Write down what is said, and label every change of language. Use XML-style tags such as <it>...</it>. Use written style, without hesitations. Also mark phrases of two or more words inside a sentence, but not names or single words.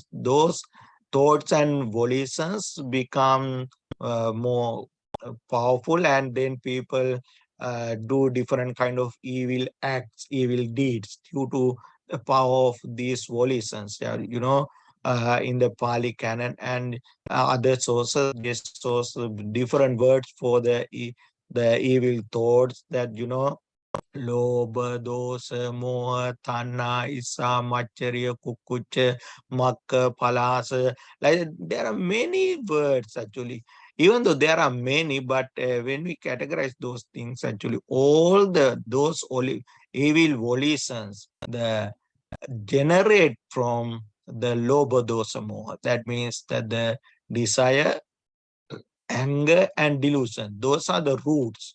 <en>Those thoughts and volitions become more powerful, and then people do different kind of evil acts, evil deeds due to the power of these volitions. Yeah, you know, in the Pali canon and other sources, they source different words for the evil thoughts, that, you know, Loba,</en> <pi>dosa, moha, tanha, isa, macharya, kukucha, makka, palasa.</pi> <en>Like there are many words actually. Even though there are many, but when we categorize those things, actually, all the those only evil volitions, the generate from the</en> <pi>loba dosa moha.</pi> <en>That means that the desire, anger, and delusion, those are the roots.</en>